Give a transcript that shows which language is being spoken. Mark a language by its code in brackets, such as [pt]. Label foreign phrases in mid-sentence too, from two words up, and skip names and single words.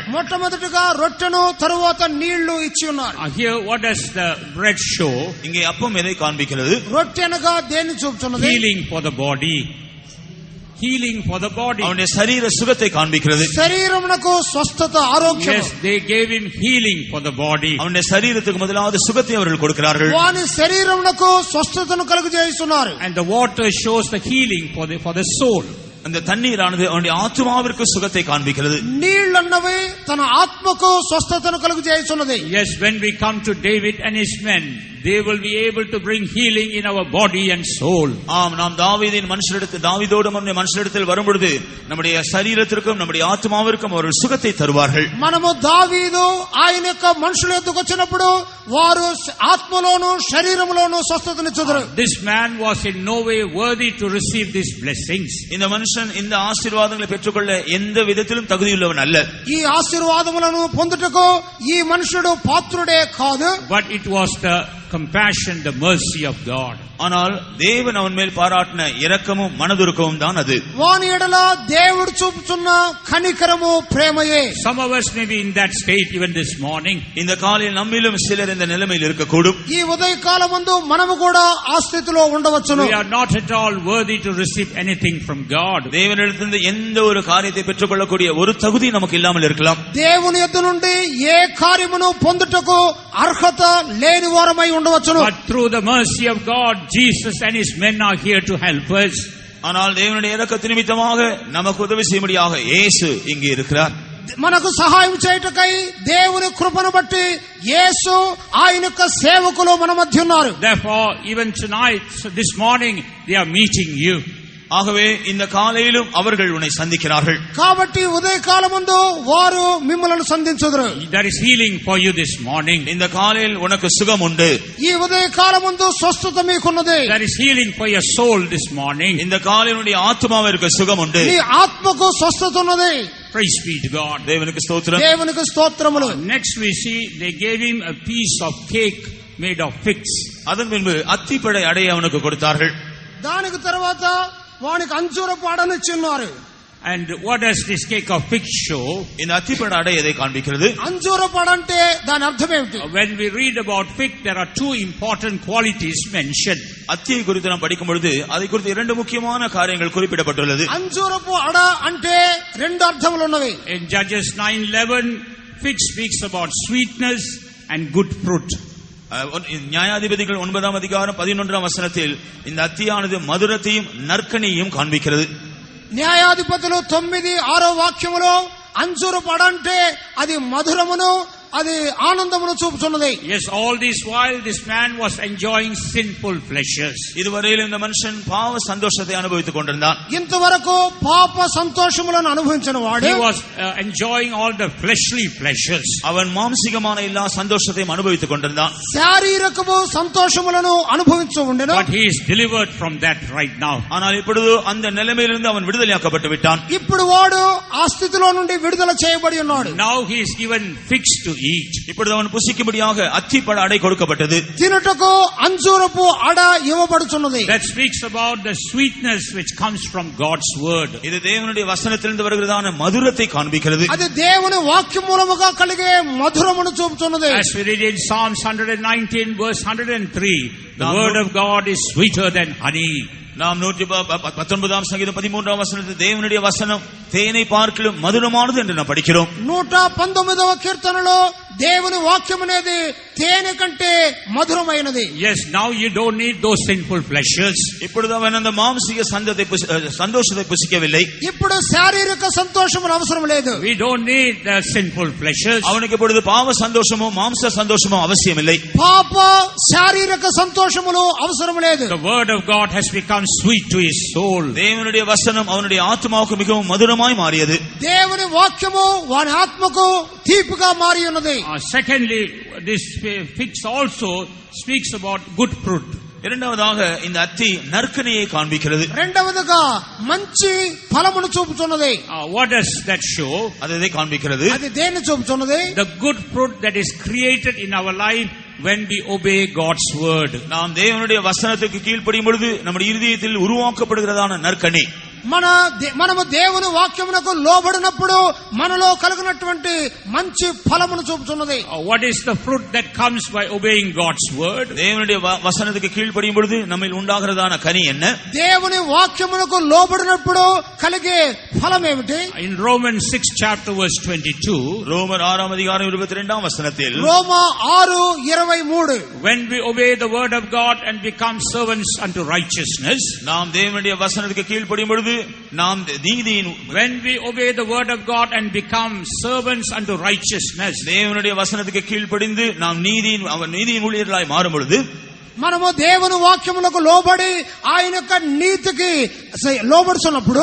[te] మొట్టమొదటిగా రొట్టెను తరువాత నీళ్లు ఇచ్చి ఉన్నారు. [en] Here what does the bread show? [ta] இங்கே அப்பம் எதை காண்பிக்கிறது? [te] రొట్టె అనగా దేన్ని చూపుతున్నది? [en] Healing for the body. Healing for the body. [ta] அவனுடைய சரீர சுகத்தை காண்பிக்கிறது. [te] శరీరమునకు స్వస్థత ఆరోగ్యం. [en] Yes, they gave him healing for the body. [ta] அவனுடைய சரீரத்துக்கு முதலாவது சுகத்தை அவர்கள் கொடுக்கிறார்கள். [te] వాని శరీరమునకు స్వస్థతను కలుగజేస్తున్నారు. [en] And the water shows the healing for the soul. [ta] அந்த தண்ணீரானது அவனுடைய ஆத்மாவிற்கு சுகத்தை காண்பிக்கிறது. [te] నీళ్లన్నవి తన ఆత్మకు స్వస్థతను కలుగజేస్తున్నది. [en] Yes, when we come to David and his men, they will be able to bring healing in our body and soul. [ta] ஆம், நாம் தாவீதின் மனுஷரிடத்தில் தாவீதோடு நம்முடைய மனுஷரிடத்தில் வரும்பொழுது நம்முடைய சரீரத்திற்கும் நம்முடைய ஆத்மாவிற்கும் அவர்கள் சுகத்தை தருவார்கள். [te] మనము దావీదు ఆయన యొక్క మనుషుల ఎద్దుకు వచ్చినప్పుడు వారు ఆత్మలోను శరీరములోను స్వస్థతనిచ్చుదురు. [en] This man was in no way worthy to receive these blessings. [ta] இந்த மனுஷன் இந்த ஆசீர்வாதங்களை பெற்றுக்கொள்ள எந்த விதத்திலும் தகுதியுள்ளவன் அல்ல. [te] ఈ ఆశీర్వాదములను పొందుటకు ఈ మనుషుడు పాత్రుడే కాదు. [en] But it was the compassion, the mercy of God. [ta] ஆனால் தேவன் அவன் மேல் பாராட்டின இரக்கமும் மனதுருக்கமும் தான் அது. [te] వాని ఎడల దేవుడు చూపుతున్న కనికరము ప్రేమయే. [en] Some of us may be in that state even this morning. [ta] இந்த காலையில் நம்மிலும் சிலர் இந்த நிலைமையில் இருக்கக்கூடும். [te] ఈ ఉదయకాలమందు మనము కూడా ఆ స్థితిలో ఉండవచ్చును. [en] We are not at all worthy to receive anything from God. [ta] தேவனிடத்திலிருந்து எந்த ஒரு காரியத்தை பெற்றுக்கொள்ளக்கூடிய ஒரு தகுதி நமக்கு இல்லாமல் இருக்கலாம். [te] దేవుని యొద్ద నుండి ఏ కార్యమును పొందుటకు అర్హత లేని వారమై ఉండవచ్చును. [en] But through the mercy of God, Jesus and his men are here to help us. [ta] ஆனால் தேவனுடைய இரக்கத்தின் நிமித்தமாக நமக்கு உதவி செய்யும்படியாக இயேசு இங்கே இருக்கிறார். [te] మనకు సహాయం చేయుటకై దేవుని కృపను బట్టి యేసు ఆయన యొక్క సేవకులు మన మధ్య ఉన్నారు. [en] Therefore, even tonight, this morning, they are meeting you. [ta] ஆகவே இந்த காலையிலும் அவர்கள் உன்னை சந்திக்கிறார்கள். [te] కాబట్టి ఉదయకాలమందు వారు మిమ్మల్ని సంధించుదురు. [en] There is healing for you this morning. [ta] இந்த காலையில் உனக்கு சுகம் உண்டு. [te] ఈ ఉదయకాలమందు స్వస్థత మీకున్నది. [en] There is healing for your soul this morning. [ta] இந்த காலையினுடைய ஆத்மாவிற்கு சுகம் உண்டு. [te] నీ ఆత్మకు స్వస్థత ఉన్నది. [en] Praise be to God. [ta] தேவனுக்கு ஸ்தோத்திரம். [te] దేవునికి స్తోత్రములు. [en] Next we see they gave him a piece of cake made of figs. [ta] அதன் பின்பு அத்திப்பழ அடையை அவனுக்கு கொடுத்தார்கள். [te] దానికి తర్వాత వానికి అంజూరపు అడనిచ్చిన్నారు. [en] And what does this cake of figs show? [ta] இந்த அத்திப்பழ அடை எதை காண்பிக்கிறது? [te] అంజూరపు అడంటే దాని అర్థం ఏమిటి? [en] When we read about fig, there are two important qualities mentioned. [ta] அத்தியை குறித்து நாம் படிக்கும் பொழுது அதை குறித்து இரண்டு முக்கியமான காரியங்கள் குறிப்பிடப்பட்டுள்ளது. [te] అంజూరపు అడ అంటే రెండు అర్థములు ఉన్నవి. [en] In Judges 9:11, fig speaks about sweetness and good fruit. [ta] நியாயாதிபதிகள் 9ஆம் அதிகாரம் 11ஆம் வசனத்தில் இந்த அத்தியானது மதுரத்தையும் நற்கனியையும் காண்பிக்கிறது. [te] న్యాయాధిపతులు 9:6 వాక్యములో అంజూరపు అడ అంటే అది మధురమును అది ఆనందమును చూపుచున్నది. [en] Yes, all this while this man was enjoying sinful pleasures. [ta] இதுவரையில் இந்த மனுஷன் பாவ சந்தோஷத்தை அனுபவித்துக் கொண்டிருந்தான். [te] ఇంతవరకు పాప సంతోషములను అనుభవించిన వాడు [en] He was enjoying all the fleshly pleasures. [ta] அவன் மாம்சிகமான எல்லா சந்தோஷத்தையும் அனுபவித்துக் கொண்டிருந்தான். [te] శారీరకము సంతోషములను అనుభవించు ఉండెను. [en] But he is delivered from that right now. [ta] ஆனால் இப்பொழுது அந்த நிலைமையிலிருந்து அவன் விடுதலையாக்கப்பட்டு விட்டான். [te] ఇప్పుడు వాడు ఆ స్థితిలో నుండి విడుదల చేయబడి ఉన్నాడు. [en] Now he is given figs to eat. [ta] இப்பொழுது அவன் புசிக்கும்படியாக அத்திப்பழ அடை கொடுக்கப்பட்டது. [te] తినుటకు అంజూరపు అడ ఇవ్వబడుచున్నది. [en] That speaks about the sweetness which comes from God's word. [ta] இது தேவனுடைய வசனத்திலிருந்து வருகிறதான மதுரத்தை காண்பிக்கிறது. [te] అది దేవుని వాక్యం మూలముగా కలిగే మధురమును చూపుచున్నది. [en] As we read in Psalms 119 verse 103, the word of God is sweeter than honey. [ta] நாம் 119 சங்கீதம் 13 வசனத்தில் தேவனுடைய வசனம் தேனை பார்க்கிலும் மதுரமானது என்று நாம் படிக்கிறோம். [te] 119వ కీర్తనలో దేవుని వాక్యం అనేది తేనె కంటే మధురమైనది. [en] Yes, now you don't need those sinful pleasures. [ta] இப்பொழுது அவன் அந்த மாம்சீக சந்தோஷத்தை புசிக்கவில்லை. [te] ఇప్పుడు శారీరక సంతోషములు అవసరం లేదు. [en] We don't need the sinful pleasures. [ta] அவனுக்கு இப்பொழுது பாவ சந்தோஷமோ மாம்ச சந்தோஷமோ அவசியமில்லை. [te] పాప శారీరక సంతోషములు అవసరం లేదు. [en] The word of God has become sweet to his soul. [ta] தேவனுடைய வசனம் அவனுடைய ஆத்மாவுக்கு மிகவும் மதுரமாய் மாறியது. [te] దేవుని వాక్యము వాని ఆత్మకు తీపిగా మారి ఉన్నది. [en] Secondly, this figs also speaks about good fruit. [ta] இரண்டாவதாக இந்த அத்தி நற்கனியை காண்பிக்கிறது. [te] రెండవదిగా మంచి ఫలమును చూపుచున్నది. [en] What does that show? [ta] அதை காண்பிக்கிறது. [te] అది దేన్ని చూపుచున్నది? [en] The good fruit that is created in our life when we obey God's word. [ta] நாம் தேவனுடைய வசனத்துக்கு கீழ்ப்படியும் பொழுது நம்முடைய இருதயத்தில் உருவாக்கப்படுகிறதான நற்கனி. [te] మనము దేవుని వాక్యమునకు లోబడినప్పుడు మనలో కలిగినటువంటి మంచి ఫలమును చూపుతున్నది. [en] What is the fruit that comes by obeying God's word? [ta] தேவனுடைய வசனத்துக்கு கீழ்ப்படியும் பொழுது நம்மில் உண்டாகிறதான கனி என்ன? [te] దేవుని వాక్యమునకు లోబడినప్పుడు కలిగే ఫలం ఏమిటి? [en] In Romans 6 chapter verse 22, [ta] ரோமர் 6 அதிகாரம் 22 வசனத்தில், [te] రోమా 6:23, [en] when we obey the word of God and become servants unto righteousness, [ta] நாம் தேவனுடைய வசனத்துக்கு கீழ்ப்படியும் பொழுது நாம் நீதியின், [en] when we obey the word of God and become servants unto righteousness, [ta] தேவனுடைய வசனத்துக்கு கீழ்ப்படிந்து நாம் நீதியின் ஊழியர்களாய் மாறும் பொழுது, [te] మనము దేవుని వాక్యములకు లోబడి ఆయన యొక్క నీతికి లోబడుతున్నప్పుడు